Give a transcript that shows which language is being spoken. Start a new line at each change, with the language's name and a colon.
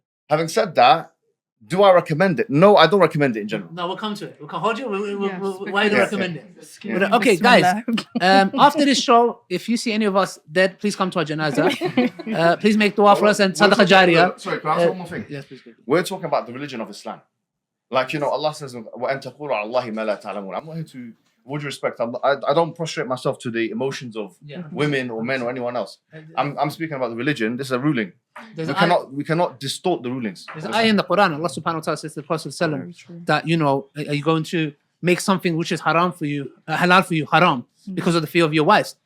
English: Having said that, do I recommend it? No, I don't recommend it in general. No, we'll come to it. We'll hold you. Why do you recommend it? Yeah. Okay, guys. After this show, if you see any of us dead, please come to our janazah. Please make dua for us and sadaqah jariyah. Sorry, can I ask one more thing? Yes, please. We're talking about the religion of Islam. Like, Allah says,
Arabic: وَأَن تَقُولُ عَلَى اللَّهِ مَا لَا تَعْلَمُونَ.
English: I'm not here to, with due respect, I don't prostrate myself to the emotions of women or men or anyone else. I'm speaking about the religion. This is a ruling. We cannot distort the rulings. There's an ayah in the Qur'an. Allah subhanahu wa ta'ala says to the Prophet that, are you going to make something which is haram for you, halal for you, haram, because of the fear of your wives?